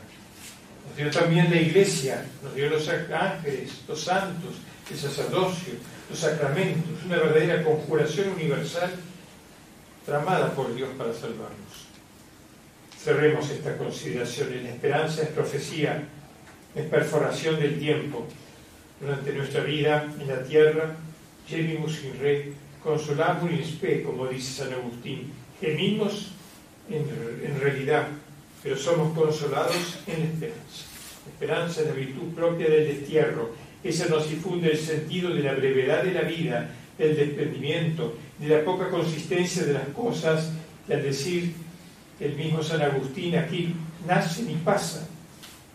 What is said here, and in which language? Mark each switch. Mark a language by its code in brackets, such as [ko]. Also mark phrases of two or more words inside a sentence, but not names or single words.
[es] Nos dio también la Iglesia, nos dio los ángeles, los santos, el sacerdocio, los sacramentos, una verdadera conjuración universal tramada por Dios para salvarnos. Cerremos esta consideración. La esperanza es profecía, es perforación del tiempo. Durante nuestra vida en la tierra, [la] gemimus in re, consolabur in spe, [es] como dice San Agustín. Gemimos en realidad, pero somos consolados en la esperanza. La esperanza es la virtud propia del destierro. Esa nos infunde el sentido de la brevedad de la vida, del desprendimiento, de la poca consistencia de las cosas, y al decir el mismo San Agustín, aquí nacen y pasan.